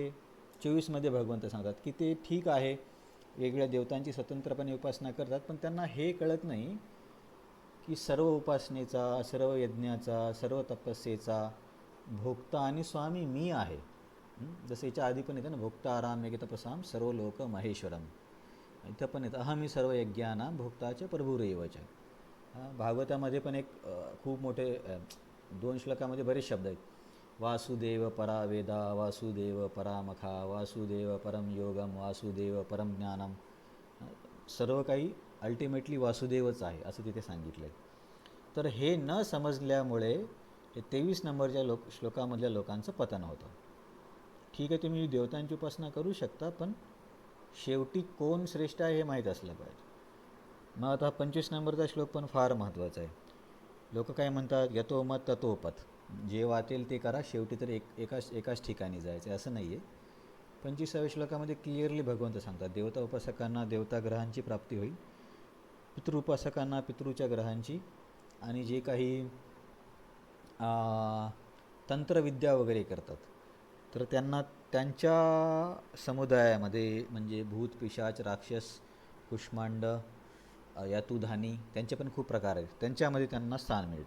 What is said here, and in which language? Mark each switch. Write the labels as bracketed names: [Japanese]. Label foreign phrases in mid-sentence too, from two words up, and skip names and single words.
[Marathi] 24मध्ये भगवंत सांगतात की ते ठीक आहे, वेगवेगळ्या देवतांची स्वतंत्रपणे उपासना करतात, पण त्यांना हे कळत नाही की सर्व उपासनेचा, सर्व यज्ञाचा, सर्व तपस्येचा भोक्ता आणि स्वामी मी आहे. जसं याच्या आधी पण येतं ना, [Sanskrit] भोक्ता आराम यज्ञ तपसाम सर्व लोक महेश्वरम. [Marathi] इथं पण येतं [Sanskrit] अहमी सर्व यज्ञानां भोक्ताच्या प्रभुरेवच. [Marathi] भागवतामध्ये पण एक खूप मोठे 2 श्लोकामध्ये बरेच शब्द आहेत [Sanskrit] वासुदेव परा वेदा, वासुदेव परामखा, वासुदेव परम योगम, वासुदेव परम ज्ञानम. [Marathi] सर्व काही अल्टिमेटली वासुदेवच आहे असं तिथे सांगितलं आहे. तर हे न समजल्यामुळे हे 23 नंबरच्या श्लोकामधल्या लोकांचं पतन होतं. ठीक आहे, तुम्ही देवतांची उपासना करू शकता, पण शेवटी कोण श्रेष्ठ आहे हे माहीत असलं पाहिजे. मग आता 25 नंबरचा श्लोक पण फार महत्त्वाचा आहे. लोक काय म्हणतात, [Bangla] যত মত তত পথ, [Marathi] जे वाटेल ते करा, शेवटी तर एकाच ठिकाणी जायचं असं नाही आहे. 25व्या श्लोकामध्ये क्लिअरली भगवंत सांगतात, देवता उपासकांना देवता ग्रहांची प्राप्ती होईल, पितृउपासकांना पितृच्या ग्रहांची, आणि जे काही तंत्रविद्या वगैरे करतात तर त्यांना त्यांच्या समुदायामध्ये, म्हणजे भूत पिशाच राक्षस कुष्मांड यातुधानी, त्यांचे पण खूप प्रकार आहेत, त्यांच्यामध्ये त्यांना स्थान मिळतं.